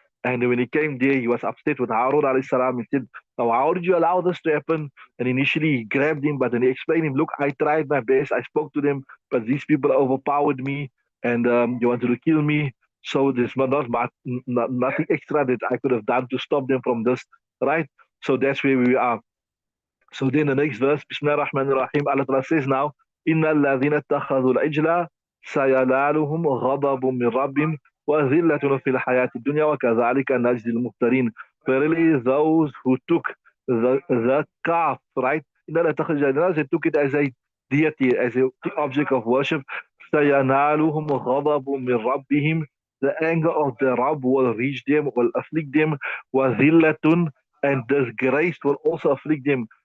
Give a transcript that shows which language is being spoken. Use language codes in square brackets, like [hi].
[en] And when he came there, he was upset with Harun alayhi salam. He said, "Now, how did you allow this to happen?" And initially he grabbed him, but then he explained him, "Look, I tried my best. I spoke to them, but these people overpowered me and they wanted to kill me. So there's nothing extra that I could have done to stop them from this, right?" So that's where we are. So then the next verse, Bismillah ar-Rahman ar-Rahim, Allah Ta'ala says now, [ar] إِنَّ الَّذِينَ اتَّخَذُوا الْعِجْلَ سَيَنَالُهُمْ غَضَبٌ مِّن رَّبِّهِمْ وَذِلَّةٌ فِي الْحَيَاةِ الدُّنْيا وَكَذَلِكَ نَجْزِي الْمُفْتَرِينَ. [en] Verily those who took the calf, right? [ar] إِنَّ الَّذِينَ اتَّخَذُوا الْعِجْلَ, [en] they took it as a deity, as a object of worship. [ar] سَيَنَالُهُمْ غَضَبٌ مِّن رَّبِّهِمْ. [en] The anger of the Rabb will reach them, will afflict them. وَذِلَّةٌ, and disgrace will also afflict them.